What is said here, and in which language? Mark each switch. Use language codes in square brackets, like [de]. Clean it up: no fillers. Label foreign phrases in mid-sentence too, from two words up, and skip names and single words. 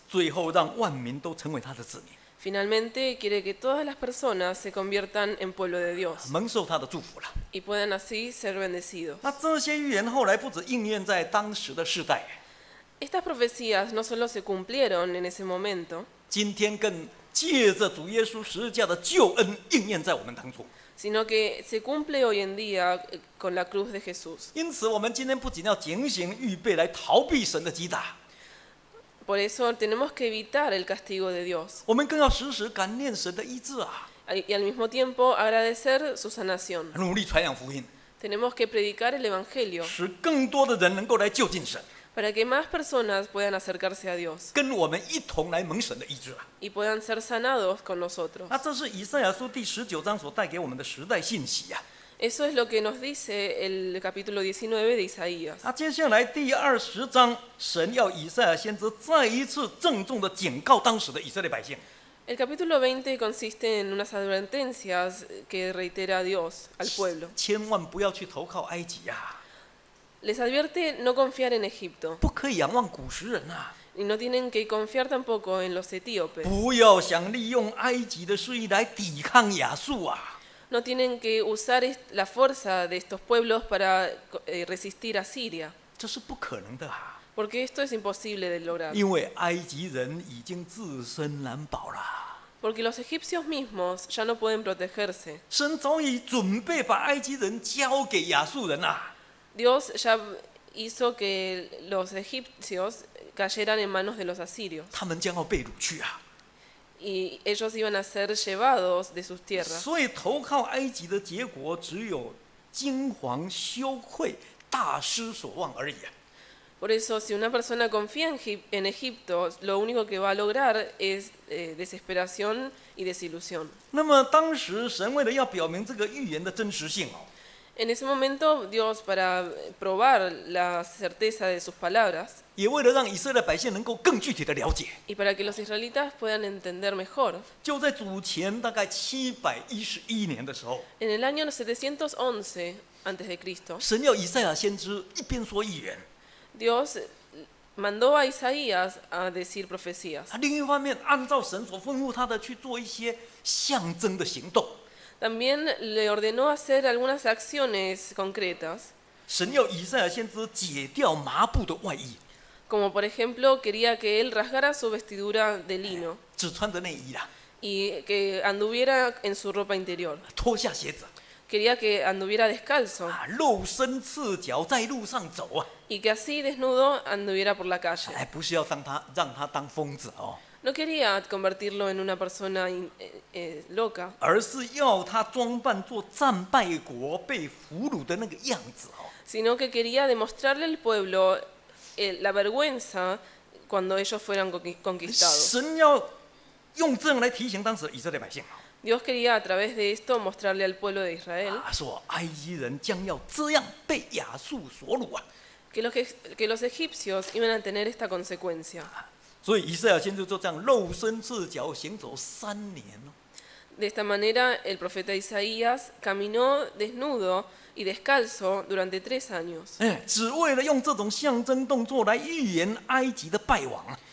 [zh] 最后让万民都成为他的子民， [es] Finalmente quiere que todas las personas se conviertan en pueblo de Dios [zh] 蒙受他的祝福了。 [es] y puedan así ser bendecidos. [zh] 那这些预言后来不止应验在当时的世代， [es] Estas profecías no solo se cumplieron en ese momento, [zh] 今天更借着主耶稣十字架的救恩应验在我们当中。 [es] sino que se cumple hoy en día con la cruz de Jesús. [zh] 因此，我们今天不仅要警醒预备来逃避神的击打， [es] Por eso tenemos que evitar el castigo de Dios [zh] 我们更要时时感念神的医治啊， [es] y al mismo tiempo agradecer su sanación. [zh] 努力传扬福音， [es] Tenemos que predicar el Evangelio [zh] 使更多的人能够来就近神， [es] para que más personas puedan acercarse a Dios [zh] 跟我们一同来蒙神的医治啊。 [es] y puedan ser sanados con nosotros. [zh] 那这是以赛亚书第19章所带给我们的时代信息啊。 [es] Eso es lo que nos dice el capítulo 19 de Isaías. [zh] 那接下来第20章，神要以赛亚先知再一次郑重的警告当时的以色列百姓。 [es] El capítulo 20 consiste en unas advertencias que reitera Dios al pueblo. [zh] 千万不要去投靠埃及呀、 [es] Les advierte no confiar en Egipto [zh] 不可以仰望古时人呐、 [es] y no tienen que confiar tampoco en los etíopes. [zh] 不要想利用埃及的势力来抵抗亚述啊！ [es] No tienen que usar la fuerza de estos pueblos para resistir a Siria, [zh] 这是不可能的啊！ [es] porque esto es imposible de lograr. [zh] 因为埃及人已经自身难保了。 [es] porque los egipcios mismos ya no pueden protegerse. [zh] 神早已准备把埃及人交给亚述人啊。 [es] Dios ya hizo que los egipcios cayeran en manos de los asirios [zh] 他们将要被掳去啊！ [es] y ellos iban a ser llevados de sus tierras. [zh] 所以投靠埃及的结果只有惊惶、羞愧、大失所望而已啊！ [es] Por eso, si una persona confía en Egipto, lo único que va a lograr es desesperación y desilusión. [zh] 那么当时神为了要表明这个预言的真实性哦， [es] En ese momento, Dios, para probar la certeza de sus palabras [zh] 也为了让以色列百姓能够更具体的了解， [es] y para que los israelitas puedan entender mejor, [zh] 就在主前大概711年的时候， [es] en el año 711 a.C., [zh] 神要以赛亚先知一边说预言， [es] Dios mandó a Isaías a decir profecías. [zh] 另一方面按照神所吩咐他的去做一些象征的行动。 [es] También le ordenó hacer algunas acciones concretas, [zh] 神要以赛亚先知解掉麻布的外衣， [es] como por ejemplo quería que él rasgara su vestidura de lino [zh] 只穿着内衣啦， [es] y que anduviera en su ropa interior. [zh] 脱下鞋子， [es] Quería que anduviera descalzo [zh] 露身赤脚在路上走啊！ [es] y que así desnudo anduviera por la calle. [zh] 不是要让他当疯子哦， [es] No quería convertirlo en una persona loca, [zh] 而是要他装扮做战败国被俘虏的那个样子哦。 [es] sino que quería demostrarle al pueblo la vergüenza cuando ellos fueran conquistados. [zh] 神要用这样来提醒当时的以色列百姓 [es] Dios quería a través de esto mostrarle al pueblo de Israel [zh] 说埃及人将要这样被亚述所掳啊。 [es] que los egipcios iban a tener esta consecuencia. [zh] 所以以赛亚先知就这样露身赤脚行走3年哦。 [es] De esta manera, el profeta Isaías caminó desnudo y descalzo durante 3 años. [zh] 只为了用这种象征动作来预言埃及的败亡啊。